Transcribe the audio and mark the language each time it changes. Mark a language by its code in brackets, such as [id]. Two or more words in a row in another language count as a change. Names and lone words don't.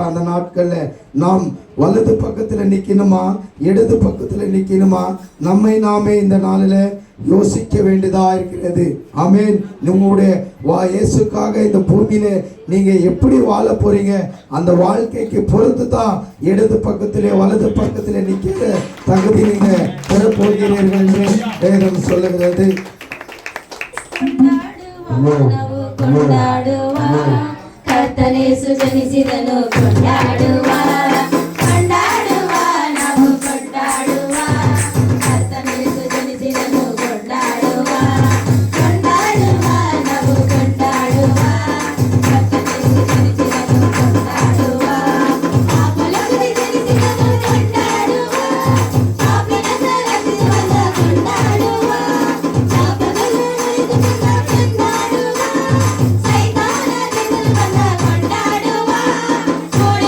[ta] அந்த நாட்கள்ல நாம் வலது பக்கத்துல நிக்கணுமா இடது பக்கத்துல நிக்கணுமா, நம்மை நாமே இந்த நாளில் யோசிக்க வேண்டியதா இருக்கிறது. ஆமென். உங்களுடைய இயேசுக்காக இந்த பூமியில நீங்க எப்படி வாழ போறீங்க, அந்த வாழ்க்கைக்கு பொறுத்து தான் இடது பக்கத்திலே வலது பக்கத்திலே நிக்கிற தகுதி நீங்க பெற போகிறீர்கள் என்று வேதம் சொல்லுகிறது. [kn] ಕೊಂಡಾಡುವ ಕರ್ತನೇಸು ಜನಿಸಿದನು, ಕೊಂಡಾಡುವ ಕೊಂಡಾಡುವ ನಾವು ಕೊಂಡಾಡುವ ಕರ್ತನೇಸು ಜನಿಸಿದನು, ಕೊಂಡಾಡುವ ಕೊಂಡಾಡುವ ನಾವು ಕೊಂಡಾಡುವ ಕರ್ತನೇಸು ಜನಿಸಿದನು, ಕೊಂಡಾಡುವ ಪಾಪಲೋಕದಲ್ಲಿ ಜನಿಸಿದನು, ಕೊಂಡಾಡುವ ಪಾಪಿನ ಸರದಿ ಬಂದ, ಕೊಂಡಾಡುವ ಪಾಪಗಳನ್ನು ನುರಿದು ಬಂದ, ಸೈತಾನ ಜಗಲು ಬಂದ, ಕೊಂಡಾಡುವ ಕೋಡಿ